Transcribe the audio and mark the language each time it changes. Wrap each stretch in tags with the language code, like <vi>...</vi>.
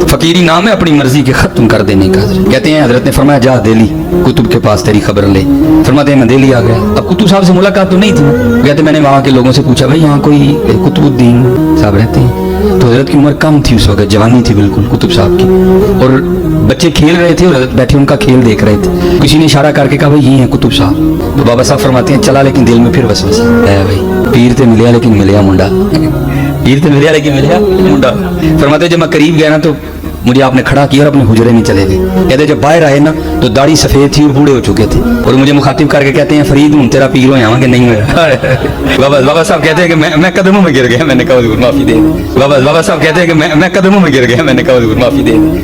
<ur>فقیری نام ہے اپنی مرضی کے ختم کر دینے کا. کہتے ہیں حضرت نے فرمایا جا دہلی کتب کے پاس تیری خبر لے. فرماتے ہیں میں دہلی آ گیا. اب کتب صاحب سے ملاقات تو نہیں تھی. کہتے میں نے وہاں کے لوگوں سے پوچھا بھائی یہاں کوئی قطب الدین صاحب رہتے ہیں؟ تو حضرت کی عمر کم تھی اس وقت, جوانی تھی بالکل قطب صاحب کی, اور بچے کھیل رہے تھے اور حضرت بیٹھے ان کا کھیل دیکھ رہے تھے. کسی نے اشارہ کر کے کہا بھائی یہ ہیں قطب صاحب. تو بابا صاحب فرماتے ہیں چلا لیکن دل میں پھر وسوسہ ہے بھائی,</ur> <pa>پیر تے ملیا لیکن ملیا منڈا,</pa> <ur>پیر تے ملیا لیکن ملیا منڈا. فرماتے جب میں قریب گیا نا تو مجھے آپ نے کھڑا کیا اور اپنے حجرے میں چلے گئے. کہتے جب باہر آئے نا تو داڑھی سفید تھی اور بوڑھے ہو چکے تھے, اور مجھے مخاطب کر کے کہتے ہیں فرید ہوں تیرا پیر ہو یہاں کہ نہیں ہوا. بابا صاحب کہتے ہیں کہ میں قدموں میں گر گیا, میں نے کہا حضور معافی دے. بابا صاحب کہتے ہیں کہ میں قدموں میں گر گیا, میں نے کہا حضور معافی دے.</ur>